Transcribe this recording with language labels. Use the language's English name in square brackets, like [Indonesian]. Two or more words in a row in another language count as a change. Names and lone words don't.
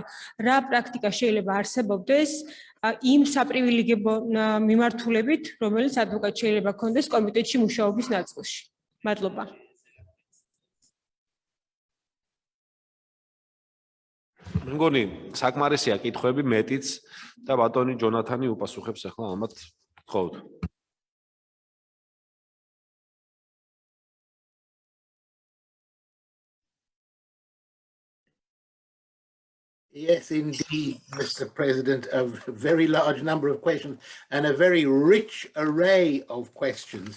[Georgian] რა პრაქტიკა შეიძლება არსებობდეს იმ საპრივილეგიო მიმართულებით, რომელიც ადვოკატს შეიძლება ჰქონდეს კომიტეტში მუშაობის ნაწილში. მადლობა. მე მგონი საკმარისია კითხვები მეტიც და ბატონი ჯონათანი უპასუხებს ახლა ამათ გთხოვთ. [English] Yes, indeed, Mr. President, a very large number of questions and a very rich array of questions.